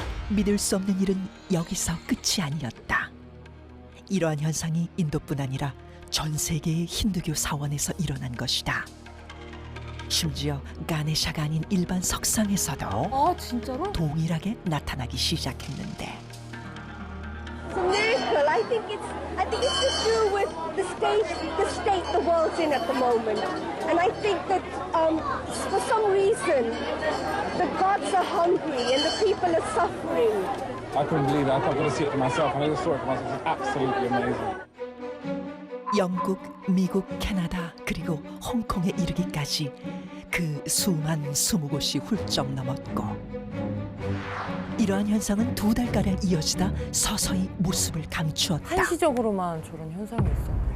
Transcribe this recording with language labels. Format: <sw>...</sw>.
<ko>믿을 수 없는 일은 여기서 끝이 아니었다. 이러한 현상이 인도뿐 아니라 전 세계의 힌두교 사원에서 일어난 것이다. 심지어 가네샤가 아닌 일반 석상에서도 아 진짜로? 동일하게 나타나기 시작했는데</ko> <en>It's a miracle. I think it's to do with the state the world's in at the moment. And I think that for some reason the gods are hungry and the people are suffering. I couldn't believe it. I thought I was going to see it for myself, and I just saw it for myself. It's absolutely amazing.</en> <ko>영국, 미국, 캐나다 그리고 홍콩에 이르기까지 그 수만 20곳이 훌쩍 넘었고 이러한 현상은 2달가량 이어지다 서서히 모습을 감추었다. 한시적으로만 저런 현상이 있어.</ko>